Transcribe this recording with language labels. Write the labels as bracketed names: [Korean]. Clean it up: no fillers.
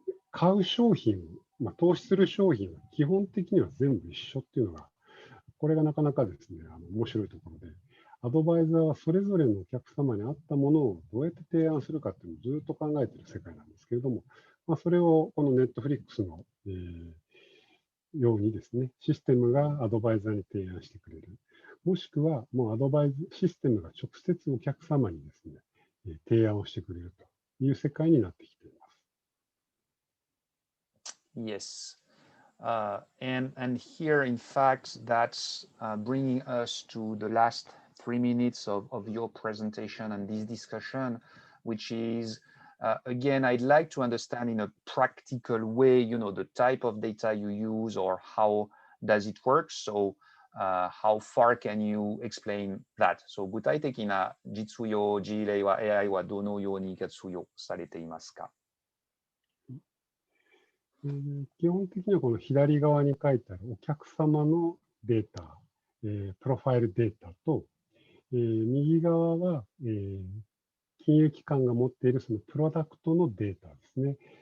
[Japanese] 買う商品、投資する商品は基本的には全部一緒っていうのが、これがなかなかですね、面白いところで、アドバイザーはそれぞれのお客様に合ったものをどうやって提案するかっていうのをずっと考えている世界なんですけれども、それをこのネットフリックスの、ようにですね、システムがアドバイザーに提案してくれる。もしくは、もうシステムが直接お客様にですね、提案をしてくれるという世界になってきています。 [English] Yes. And here, in fact, that's bringing us to the last 3 minutes of your presentation and this discussion, which is, again, I'd like to understand in a practical way, you know, the type of data you use or how does it work. So how far can you explain that? [Japanese] So 具体的な実用事例は AI はどのように活用されていますか？基本的にはこの左側に書いてあるお客様のデータ、プロファイルデータと、右側は、金融機関が持っているそのプロダクトのデータですね。